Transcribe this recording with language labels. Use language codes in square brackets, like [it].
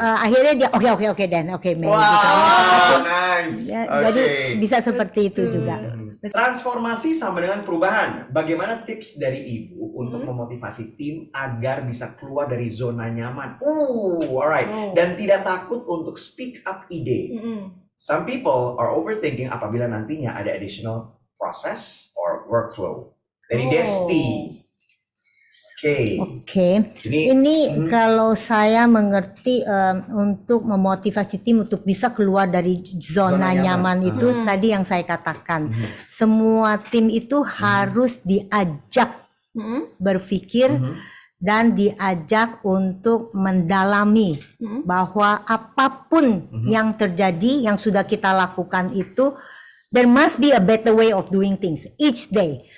[id] akhirnya dia oke dan oke Mei. Wow, Gitu. nice. Ya, Oke. Jadi bisa seperti itu juga. Transformasi sama dengan perubahan. Bagaimana tips dari Ibu untuk memotivasi tim agar bisa keluar dari zona nyaman? Alright. Dan tidak takut untuk [en] speak up [id] ide. [en] Some people are overthinking [id] apabila nantinya ada [en] additional process or workflow. [id] Dari Desti. Oke. Ini kalau saya mengerti untuk memotivasi tim untuk bisa keluar dari zona nyaman itu tadi yang saya katakan. Semua tim itu harus diajak berpikir dan diajak untuk mendalami bahwa apapun yang terjadi, yang sudah kita lakukan itu, [en] there must be a better way of doing things each day.